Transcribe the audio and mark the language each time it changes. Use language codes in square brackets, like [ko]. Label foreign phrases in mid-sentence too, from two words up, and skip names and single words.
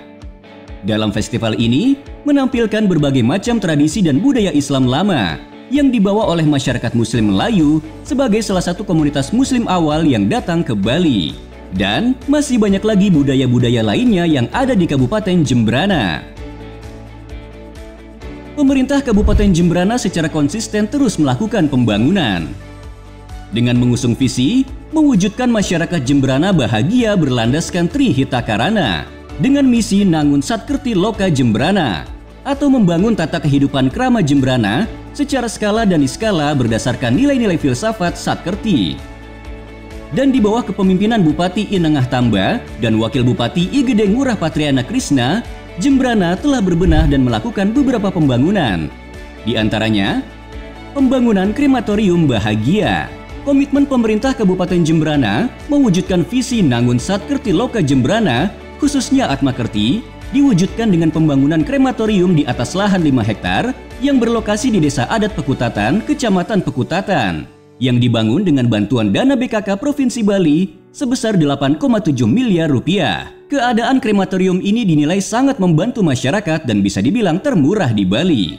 [id] Dalam festival ini menampilkan berbagai macam tradisi dan budaya Islam lama yang dibawa oleh masyarakat muslim Melayu sebagai salah satu komunitas muslim awal yang datang ke Bali. Dan masih banyak lagi budaya-budaya lainnya yang ada di Kabupaten Jembrana. Pemerintah Kabupaten Jembrana secara konsisten terus melakukan pembangunan. Dengan mengusung visi, mewujudkan masyarakat Jembrana bahagia berlandaskan Tri Hita Karana dengan misi Nangun Satkerti Loka Jembrana atau membangun tata kehidupan krama Jembrana secara skala dan niskala berdasarkan nilai-nilai filsafat Satkerti. Dan di bawah kepemimpinan Bupati Inengah Tamba dan Wakil Bupati I Gede Ngurah Patriana Krisna, Jembrana telah berbenah dan melakukan beberapa pembangunan. Di antaranya, pembangunan krematorium bahagia. Komitmen pemerintah Kabupaten Jembrana mewujudkan visi Nangun Satkerti Loka Jembrana, khususnya Atma Kerti, diwujudkan dengan pembangunan krematorium di atas lahan 5 hektar yang berlokasi di Desa Adat Pekutatan, Kecamatan Pekutatan, yang dibangun dengan bantuan dana BKK Provinsi Bali sebesar 8,7 miliar rupiah. Keadaan krematorium ini dinilai sangat membantu masyarakat dan bisa dibilang termurah di Bali.